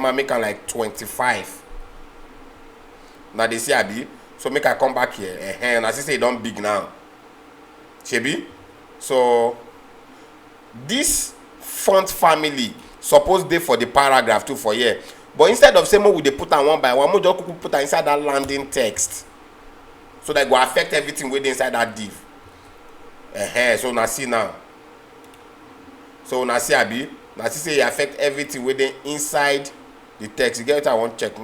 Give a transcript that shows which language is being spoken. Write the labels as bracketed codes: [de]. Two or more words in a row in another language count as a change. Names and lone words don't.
[pcm] Man make it like 25. Now they see abi. So make I come back here. And I say it don't big now. Shebi? So this font family suppose dey for the paragraph too for here, but instead of saying we dey put am one by one, we just put am inside that landing text, so that go affect everything wey dey inside that div. So una see now. So una see abi, na see say e affect everything wey dey inside the text. You get what I want check?